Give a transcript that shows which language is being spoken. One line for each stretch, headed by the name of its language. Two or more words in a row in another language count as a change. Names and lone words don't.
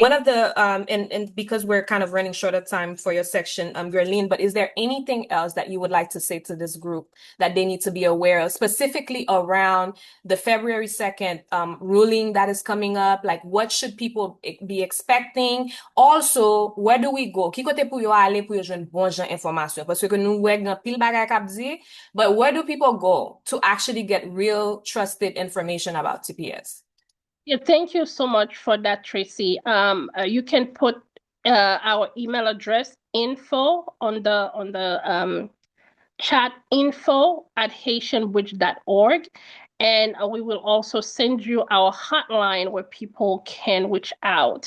English: One of the and because we're kind of running short of time for your section, Guerline, but is there anything else that you would like to say to this group that they need to be aware of, specifically around the February 2nd ruling that is coming up? Like, what should people be expecting? Also, where do we go?
Haitian Creole: Ki kote pou yo ale pou yo jwen bon jan informasyon? Parce que nou wè gen pil bagay kap di,
English: but where do people go to actually get real trusted information about TPS? Yeah, thank you so much for that, Tracy. You can put our email address info on the chat, info@haitianbridge.org, and we will also send you our hotline where people can reach out.